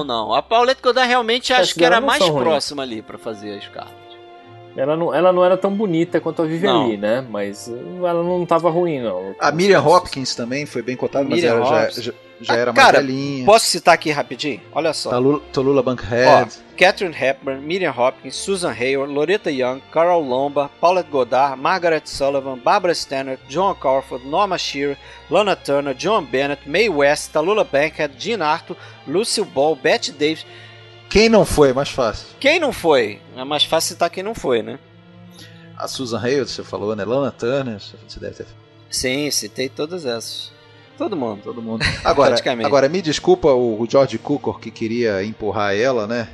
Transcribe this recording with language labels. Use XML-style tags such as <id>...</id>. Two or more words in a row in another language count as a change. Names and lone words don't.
<pt>Não, a Paulette Goddard realmente acho que era mais próxima ali para fazer a Scarlett. Ela não era tão bonita quanto a Vivian Leigh, né? Mas ela não estava ruim, não. A Miriam Hopkins também foi bem cotada, mas ela já era mais velhinha. Posso citar aqui rapidinho? Olha só. Tallulah Bankhead. Katharine Hepburn, Miriam Hopkins, Susan Hayward, Loretta Young, Carol Lombard, Paulette Goddard, Margaret Sullivan, Barbara Stanwyck, Joan Crawford, Norma Shearer, Lana Turner, Joan Bennett, Mae West, Tallulah Bankhead, Jean Arthur, Lucille Ball, Bette Davis. Quem não foi? É mais fácil. Quem não foi? É mais fácil citar quem não foi, né? A Susan Hayward, você falou, né? Lana Turner, você deve ter... Sim, citei todas essas. Todo mundo. Agora, me desculpa o George Cukor que queria empurrar ela, né?</pt>